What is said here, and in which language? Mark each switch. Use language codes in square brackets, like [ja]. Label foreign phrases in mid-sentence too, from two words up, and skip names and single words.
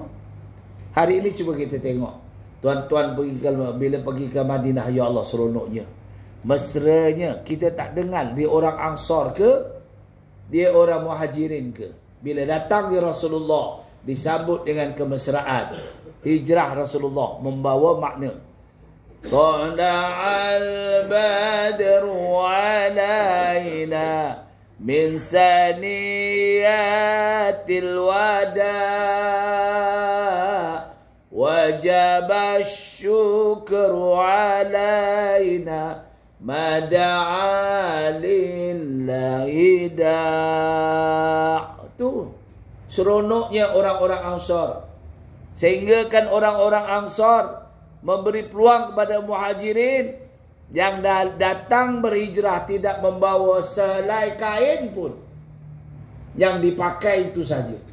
[ms] Hari ini cuba kita tengok. Tuan-tuan bila pergi ke Madinah, [ar] يا الله [ms] seronoknya. Mesranya. Kita tak dengar dia orang Ansar ke, dia orang Muhajirin ke. Bila datang dia Rasulullah, disambut dengan kemesraan. Hijrah Rasulullah membawa makna. [ar] طلع البدر علينا من ثنيات الوداع وجب الشكر علينا ما دعا لله داع'. [ms] Tu seronoknya orang-orang Ansar. Sehingga kan orang-orang Ansar memberi peluang kepada Muhajirin yang datang berhijrah tidak membawa sehelai kain pun. Yang dipakai itu saja.